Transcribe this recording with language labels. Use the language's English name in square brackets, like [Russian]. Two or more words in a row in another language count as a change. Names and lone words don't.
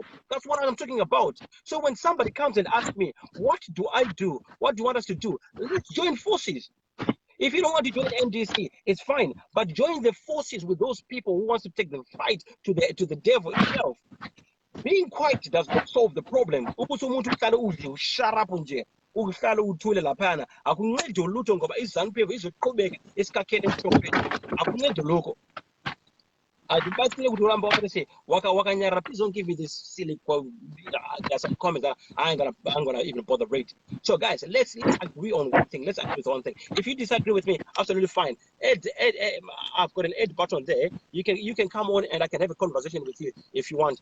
[English] That's what I'm talking about. So when somebody comes and asks me, what do I do? What do you want us to do? Let's join forces. If you don't want to join MDC, it's fine. But join the forces with those people who wants to take the fight to the devil itself. Being quiet does not solve the problem. Shut up [North Ndebele] nje. Uhlala uthule laphana. Akuncedi ulutho ngoba iZANU-PF izoqhubeka esikhakheni emhlophe. Akuncedi lokho. [English] Please don't give me this silly quote. There's some comments that I ain't gonna even bother read. So guys, let's agree on one thing. Let's agree on one thing. If you disagree with me, absolutely fine. Ed, I've got an Ed button there. You can come on and I can have a conversation with you if you want.